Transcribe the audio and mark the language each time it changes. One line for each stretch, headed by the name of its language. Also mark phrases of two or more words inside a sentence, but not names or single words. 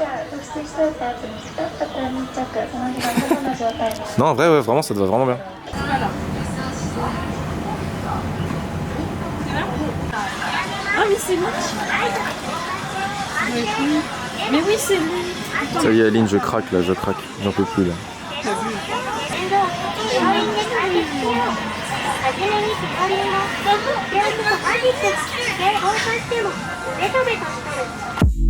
French: Non, en vrai, ouais, vraiment, ça te va vraiment bien. Voilà. Ah mais c'est lui. Mais oui c'est lui. Ça y est, Aline, je craque là, je craque. J'en peux plus là. 初めに光のレースとアーティストで放送してもベトベトしとる